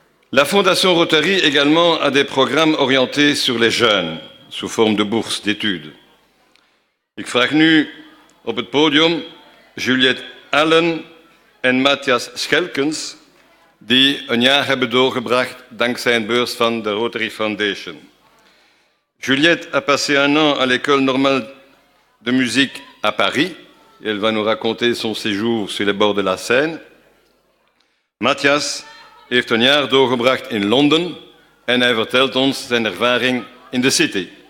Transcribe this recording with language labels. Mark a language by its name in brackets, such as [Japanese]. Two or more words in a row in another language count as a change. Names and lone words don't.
[French] La Fondation Rotary également a des programmes orientés sur les jeunes, sous forme de bourses d'études. [Dutch] Ik vraag nu op het podium Juliette Allen en Matthias Schelkens, die een jaar hebben doorgebracht dankzij een beurs van de Rotary Foundation. [French] Juliette a passé un an à l'école normale de musique à Paris. Et elle va nous raconter son séjour sur les bords de la Seine. [Dutch] Matthias heeft een jaar doorgebracht in Londen en hij vertelt ons zijn ervaring in de City.